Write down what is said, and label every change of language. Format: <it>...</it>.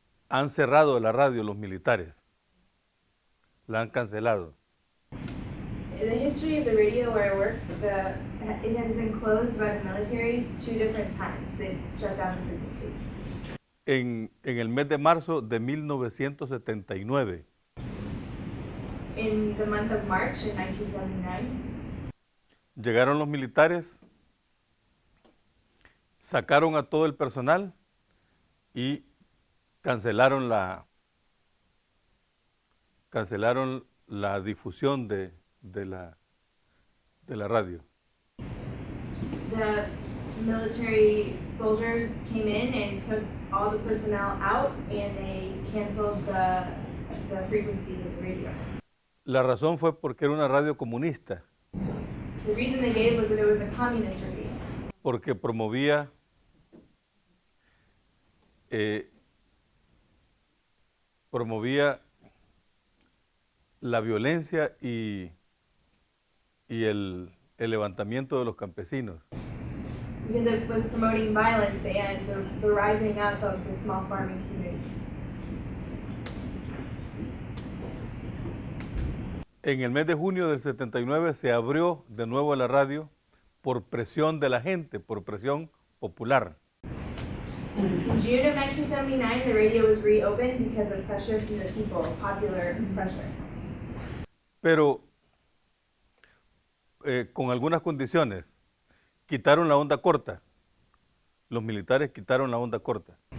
<es>han cerrado la radio los militares. La han cancelado.</es> <en>In the history of the radio where I work, it has been closed by the military 2 different times. They've shut down the frequency.</en> <es>En el mes de marzo de 1979,</es> <en>In the month of March in 1979,</en> <es>llegaron los militares, sacaron a todo el personal y cancelaron la difusión de la radio.</es> <en>the military soldiers came in and took all the personnel out, and they canceled the frequency of the radio.</en> <es>La razón fue porque era una radio comunista,</es> <en>The reason they gave was that it was a communist radio.</en> <es>porque promovía la violencia y el levantamiento de los campesinos.</es> <en>Because it was promoting violence and the rising up of the small farming communities.</en> <es>En el mes de junio del 79 se abrió de nuevo la radio por presión de la gente, por presión popular.</es> <en>In June of 1979, the radio was reopened because of pressure from the people, popular pressure.</en> <es>Pero con algunas condiciones. Quitaron la onda corta. Los militares quitaron la onda corta.</es>